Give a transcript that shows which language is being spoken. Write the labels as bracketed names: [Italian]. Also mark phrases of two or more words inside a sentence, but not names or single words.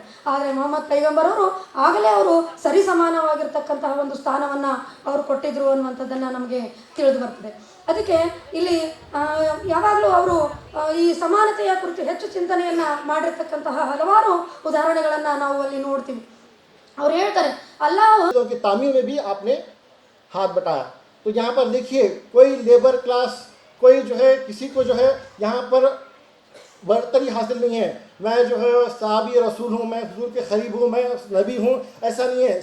[Kannada] ಆದರೆ ಮೊಹಮ್ಮದ್ ಪೈಗಂಬರ್ ಅವರು ಆಗಲೇ ಅವರು ಸರಿ ಸಮಾನವಾಗಿರ್ತಕ್ಕಂತಹ ಒಂದು ಸ್ಥಾನವನ್ನು ಅವರು ಕೊಟ್ಟಿದ್ರು ಅನ್ನುವಂಥದ್ದನ್ನು ನಮಗೆ ತಿಳಿದು ಬರ್ತದೆ. ಅದಕ್ಕೆ ಇಲ್ಲಿ ಯಾವಾಗಲೂ ಅವರು ಈ ಸಮಾನತೆಯ ಕುರಿತು ಹೆಚ್ಚು ಚಿಂತನೆಯನ್ನು ಮಾಡಿರ್ತಕ್ಕಂತಹ ಹಲವಾರು ಉದಾಹರಣೆಗಳನ್ನು ನಾವು ಅಲ್ಲಿ ನೋಡ್ತೀವಿ. ಅವ್ರು ಹೇಳ್ತಾರೆ, [Hindi] अल्लाह की तामीर में भी आपने हाथ बटाया. तो यहाँ पर देखिए, कोई [English] labour class, [Hindi] कोई जो है किसी को जो है यहाँ पर बर्तरी हासिल नहीं है, मैं जो है साहबी रसूल हूँ, मैं हुजूर के करीब हूँ, मैं नबी हूँ, ऐसा नहीं है.